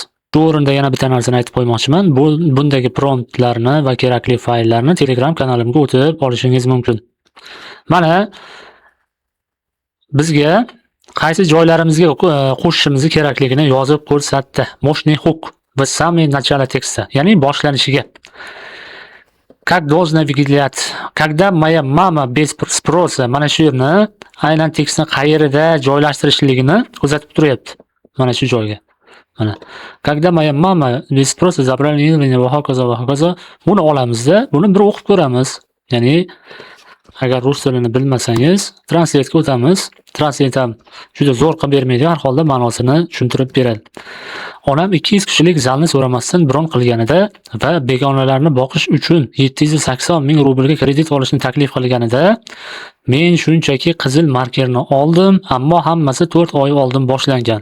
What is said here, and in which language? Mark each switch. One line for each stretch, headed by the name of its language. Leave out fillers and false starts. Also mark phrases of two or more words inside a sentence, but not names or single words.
Uzbek: Shu o'rinda yana bitta narsani aytib qo'ymoqchiman. Bundagi promptlarni va kerakli fayllarni Telegram kanalimga o'tib olishingiz mumkin. Mana bizga qaysi joylarimizga qo'shishimiz kerakligini yozib ko'rsatdi.
Russian: мощный хук в самое начало текста,
Uzbek: ya'ni boshlanishiga.
Russian: Как должна выглядеть? Когда моя mama без спроса,
Uzbek: mana shu yerni aynan tekstni qayerida joylashtirishligini ko'rsatib turyapti. Mana shu joyga. Mana.
Russian: Когда моя mama без спроса забрали меня
Uzbek: va hokazo. Buni olamizda, buni bir o'qib ko'ramiz. Ya'ni agar rus tilini bilmasangiz, translate'ga o'tamiz. Translate ham juda zo'r qilib bermaydi, har holda ma'nosini tushuntirib beradi. Onam 200 kishilik zalni so'ramasdan bron qilganida va begonalarni boqish uchun 780 ming rublga kredit olishni taklif qilganida, men shunchaki qizil markerni oldim, ammo hammasi 4 oy oldin boshlangan.